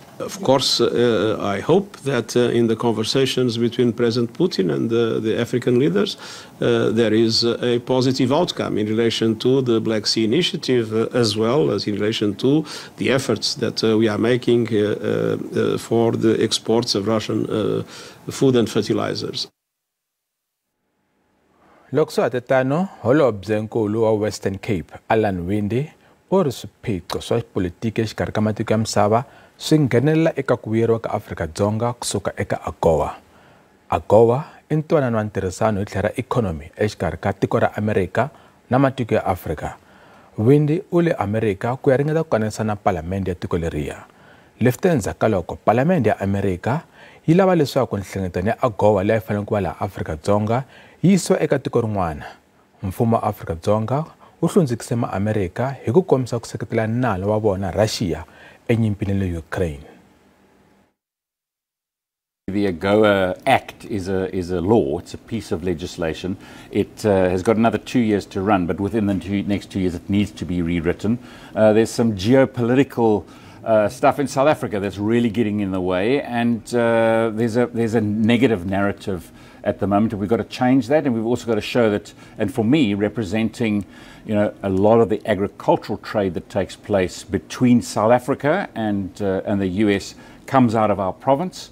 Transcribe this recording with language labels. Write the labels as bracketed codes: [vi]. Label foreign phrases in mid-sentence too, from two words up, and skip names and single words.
[en] Of course, I hope that in the conversations between President Putin and the African leaders, there is a positive outcome in relation to the Black Sea Initiative as well as in relation to the efforts that we are making for the exports of Russian food and fertilizers. [ts] Loko swa hatetano holobye nkulu wa Western Cape Alan Winde u ri swiphiqo swa politiki exikarhi ka matiko ya misava swi nghenelela eka ku vuyeriwa ka Afrika-Dzonga kusuka eka AGOA. AGOA i ntwanano wa ntirhisano hi tlhelo ra ikhonomi exikarhi ka tiko ra Amerika na matiko ya Afrika. Winde u le Amerika ku ya ringeta ku kanisa na palamende ya tiko leriya. Lefte endzhaku ka loko palamende ya Amerika yi lava leswaku nhlengeletano ya AGOA leyi fanele ku va laha Afrika-Dzonga yi yisiwa eka tiko rin'wana. Mfumo wa Afrika-Dzonga wu hlundzukise maAmerika hi ku kombisa ku seketela nalo wa vona Russia enyimpini le Ukraine. [en] The AGOA Act is a law. It's a piece of legislation. It has got another 2 years to run, but within the next 2 years it needs to be rewritten. There's some geopolitical stuff in South Africa that's really getting in the way, and there's a negative narrative at the moment, and we've got to change that, and we've also got to show that, and for me, representing a lot of the agricultural trade that takes place between South Africa and the US comes out of our province.